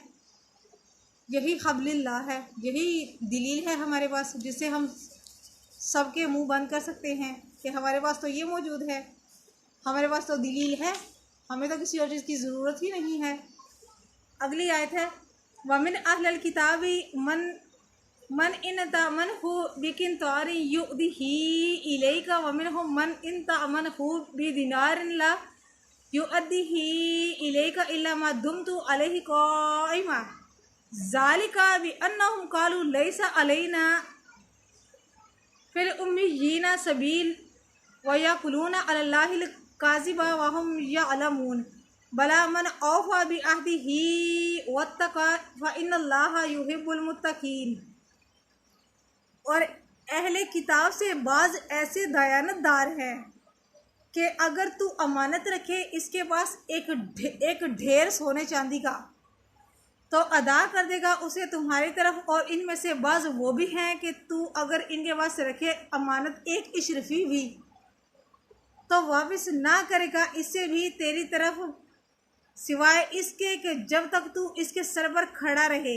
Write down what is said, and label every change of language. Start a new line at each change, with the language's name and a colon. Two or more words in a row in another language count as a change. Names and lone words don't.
Urdu: یہی قبلِ اللہ ہے، یہی دلیل ہے ہمارے پاس، جس سے ہم سب کے منہ بند کر سکتے ہیں کہ ہمارے پاس تو یہ موجود ہے، ہمارے پاس تو دلیل ہے، ہمیں تو کسی اور چیز کی ضرورت ہی نہیں ہے. اگلی آیت ہے,
Arabic: ومن أهل الكتاب من إن تأمنه بقنطار يؤده إليك ومنهم من إن تأمنه بدينار لا يؤده إليك إلا ما دمت عليه قائما ذلك بأنهم قالوا ليس علينا في الأميين سبيل ويقولون على الله الكذب وهم يعلمون بلى من أوفى بعهده واتقى فإن الله يحب المتقين.
Urdu: اور اہلِ کتاب سے بعض ایسے دیانتدار ہیں کہ اگر تو امانت رکھے اس کے پاس ایک ڈھیر سونے چاندی کا تو ادا کر دے گا اسے تمہاری طرف، اور ان میں سے بعض وہ بھی ہیں کہ تو اگر ان کے پاس رکھے امانت ایک اشرفی بھی تو واپس نہ کرے گا اس سے بھی تیری طرف، سوائے اس کے کہ جب تک تو اس کے سر پر کھڑا رہے.